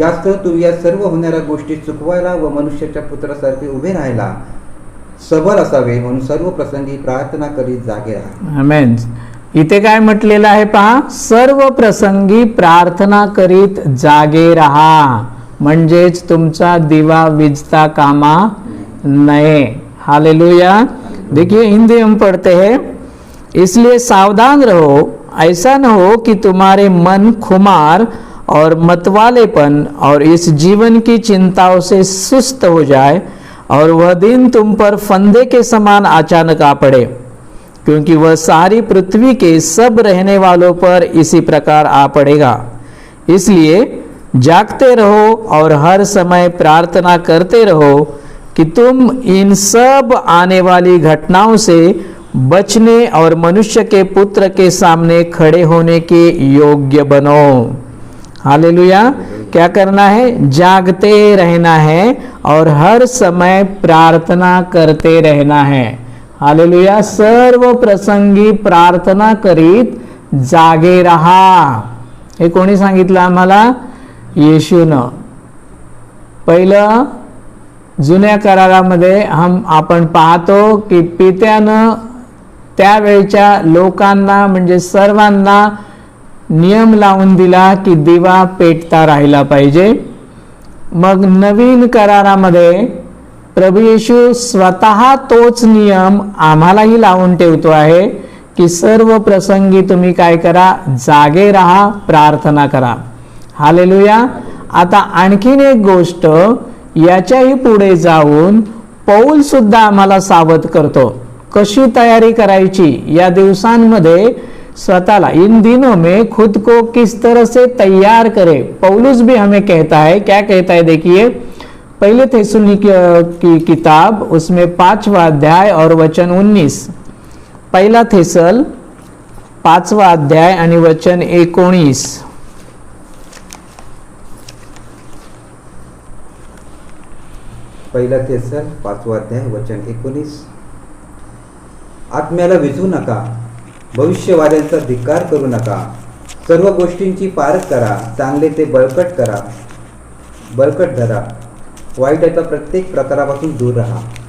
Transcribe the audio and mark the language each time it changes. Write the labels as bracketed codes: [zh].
[mr] यास्तव तुम्ही या सर्व होणाऱ्या गोष्टी चुकवायला व मनुष्याच्या पुत्रासारखे उभे राहायला सबल असावे म्हणून सर्व प्रसंगी प्रार्थना करीत जागे राहा। आमेन। इथे काय म्हटलेलं आहे पहा, सर्व प्रसंगी प्रार्थना करीत जागे रहा, म्हणजेच तुमचा दिवा विझता कामा नये। हालेलुया। [hi] देखिए हिंदी हम पढ़ते हैं, इसलिए सावधान रहो, ऐसा न हो कि तुम्हारे मन खुमार और मतवालेपन और इस जीवन की चिंताओं से सुस्त हो जाए और वह दिन तुम पर फंदे के समान अचानक आ पड़े, क्योंकि वह सारी पृथ्वी के सब रहने वालों पर इसी प्रकार आ पड़ेगा। इसलिए जागते रहो और हर समय प्रार्थना करते रहो कि तुम इन सब आने वाली घटनाओं से बचने और मनुष्य के पुत्र के सामने खड़े होने के योग्य बनो। हालेलुया। क्या करना है? जागते रहना है और हर समय प्रार्थना करते रहना है। हालेलुया। [mr] सर्व प्रसंगी प्रार्थना करीत जागे रहा। हे कोणी सांगितलं आम्हाला? येशूनं. पहिलं जुन्या करारामध्ये आपण पाहतो की पित्यानं त्यावेळच्या लोकांना म्हणजे सर्वांना नियम लावून दिला की दिवा पेटता राहिला पाहिजे. मग नवीन करारामध्ये प्रभू येशू स्वतः तोच नियम आम्हालाही लावून ठेवतो आहे की सर्व प्रसंगी तुम्ही काय करा? जागे राहा, प्रार्थना करा. हालेलुया. आता आणखीन एक गोष्ट याच्याही पुढे जाऊन पौल सुद्धा आम्हाला सावध करतो. कशी तयारी करायची या दिवसांमध्ये स्वतःला. [hi] इन दिनों में खुद को किस तरह से तैयार करे. पौलुस भी हमें कहता है. क्या कहता है? देखिए, पहले थिस्सलुनीकियों की किताब उसमें 5वां अध्याय और वचन 19. [mr] पहिला थिस्सल 5वां अध्याय आणि वचन 19. पहिला थिस्सल 5वां अध्याय वचन 19. आत्म्याला विझू नका, भविष्यवाद्यांचा धिक्कार करू नका, सर्व गोष्टींची पारख करा, चांगले ते बळकट धरा, वाईटाच्या प्रत्येक प्रकारापासून दूर राहा.